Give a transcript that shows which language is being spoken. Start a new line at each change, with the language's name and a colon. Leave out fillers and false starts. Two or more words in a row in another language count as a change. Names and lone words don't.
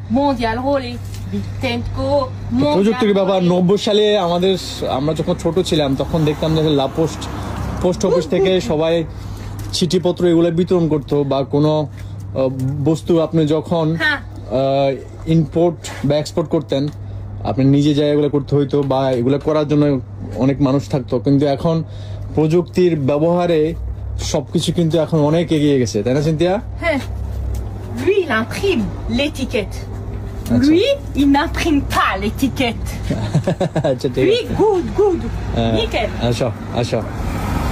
Bangla: প্রযুক্তির ব্যাপার 90 সালে আমরা যখন ছোট ছিলাম তখন দেখতাম যে
English: post office
Bangla: থেকে সবাই চিঠিপত্র এগুলো বিতরণ করতো, বা কোনো বস্তু আপনি যখন ইম্পোর্ট বা এক্সপোর্ট করতেন আপনি নিজে যাই এগুলো করতে হইতো, বা এগুলো করার জন্য অনেক মানুষ থাকতো। কিন্তু এখন প্রযুক্তির ব্যবহারে সবকিছু কিন্তু এখন অনেক এগিয়ে গেছে, তাই না সিনথিয়া? হ্যাঁ,
French: lui il imprime l'étiquette. Lui il n'imprime pas l'étiquette. Lui good nickel.
Bangla: আচ্ছা।